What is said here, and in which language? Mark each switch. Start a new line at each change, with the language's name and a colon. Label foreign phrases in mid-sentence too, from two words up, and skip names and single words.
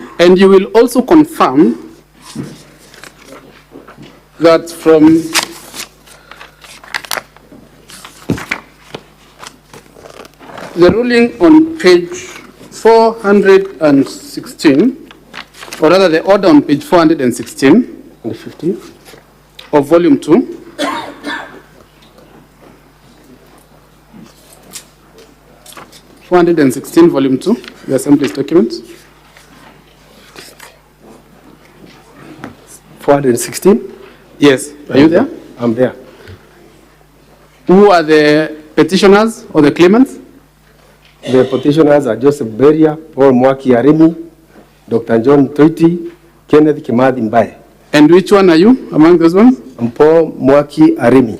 English: And you will also confirm that from the ruling on page 416, or rather the order on page 416 and 50 of volume 2, volume 2, the Assembly's document. 416? Yes. Are you there? I'm there. Who are the petitioners or the claimants? The petitioners are Joseph Beria, Paul Mwaki Arimi, Dr. John Toiti, Kenneth Kimathi Mbaye. And which one are you among those ones? I'm Paul Mwaki Arimi.